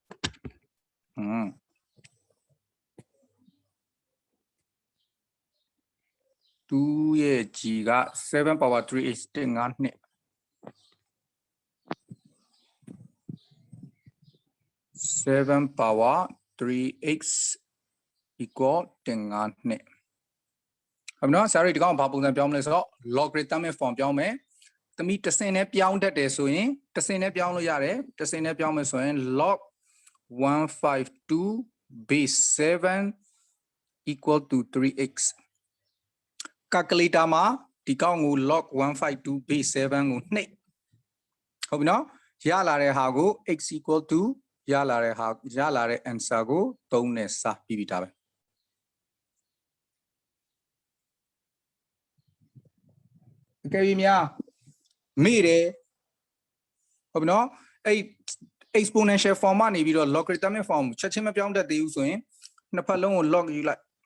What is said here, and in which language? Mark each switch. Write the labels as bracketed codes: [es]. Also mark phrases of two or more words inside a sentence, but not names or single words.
[my] 2 ရဲ့ g က7 power 3x 5နှစ်7 power 3x equal 5နှစ်ဟုတ်နော်ဆရာတို့ဒီကောင်ဘာပုံစံပြောင်းမလဲဆိုတော့ [en] logarithmic form [my] ပြောင်းမယ်သမီးတစ်ဆင့်နဲ့ပြောင်းတတ်တယ်ဆိုရင်တစ်ဆင့်နဲ့ပြောင်းလို့ရတယ်တစ်ဆင့်နဲ့ပြောင်းမယ်ဆိုရင် log 152 [en] base 7 equal to 3x calculator [my] မှာဒီကောင်ကို [en] log 152 base 7 [my] ကိုနှိပ်ဟုတ်ပြီနော်ရလာတဲ့ဟာကို [en] x equal to [my] ရလာတဲ့ answer ကို3နဲ့စပြီးပြီဒါပဲ အကယ်၍များမေ့တယ်ဟုတ်ပြီနော်အဲ့ [en] exponential form [my] ကနေပြီးတော့ [en] logarithmic form [my] ချက်ချင်းမပြောင်းတတ်သေးဘူးဆိုရင်နှစ်ဖက်လုံးကို log ယူလိုက်